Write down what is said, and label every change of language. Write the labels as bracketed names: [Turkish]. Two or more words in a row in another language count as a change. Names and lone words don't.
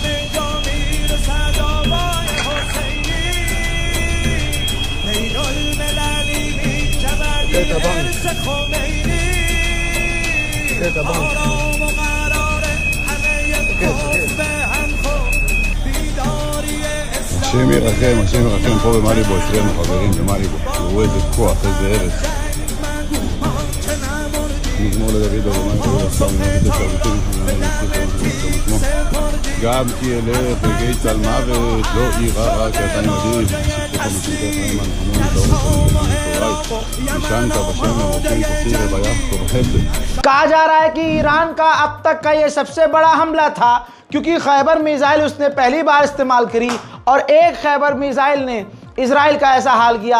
[Arabic] سكر طبعا سكر طبعا [Hebrew] השם ירחם, השם ירחם פה במאליבו, אצלנו חברים במאליבו, תראו איזה כוח, איזה ארץ. מזמור לדוד אדוני גם כי אלך וגיא צל מוות לא יירא רע כי אתה עמדי [Hindi] कहा जा रहा है कि ईरान का अब तक का ये सबसे बड़ा हमला था, क्योंकि खैबर मिसाइल उसने पहली बार इस्तेमाल करी और एक खैबर मिसाइल ने इजराइल का ऐसा हाल किया।